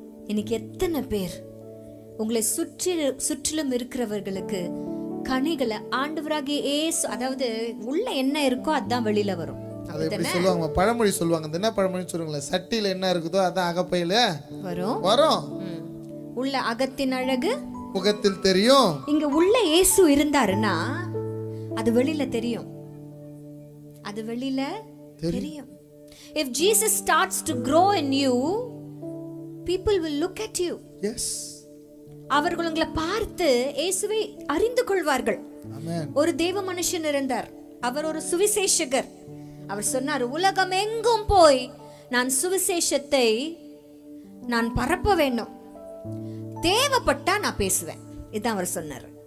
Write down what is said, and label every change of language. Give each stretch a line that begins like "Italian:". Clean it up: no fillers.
Tamil: இன்னைக்கு எத்தனை பேர் உங்களை சுற்றிலும் இருக்கிறவர்களுக்கு கனிகளை ஆண்டவராகிய இயேசு, அதாவது உள்ள என்ன இருக்கோ அதான் வெளியில வரும். அதை எப்படி சொல்லுவாங்க? பழமொழி சொல்லுவாங்க. என்ன பழமொழி சொல்லுங்களேன்? சட்டியில என்ன இருக்குதோ அதான் அகப்பையில வரும். உள்ள அகத்தின் அழகு முகத்தில் தெரியும். இங்க உள்ள இயேசு இருந்தாருன்னா அது வெளியில தெரியும். அது வெளியில தெரியும்.
English: If Jesus starts to grow in you, people will look at you. Yes.
Tamil: அவர்கள் உங்களை பார்த்து இயேசுவை அறிந்து கொள்வார்கள். ஆமென். ஒரு தேவ மனுஷன் இருந்தார். அவர் ஒரு சுவிசேஷகர். அவர் சொன்னார், உலகம் எங்கும் போய் நான் சுவிசேஷத்தை நான் பரப்ப வேண்டும், தேவைப்பட்டா நான் பேசுவேன். இதான் அவர் சொன்னார்.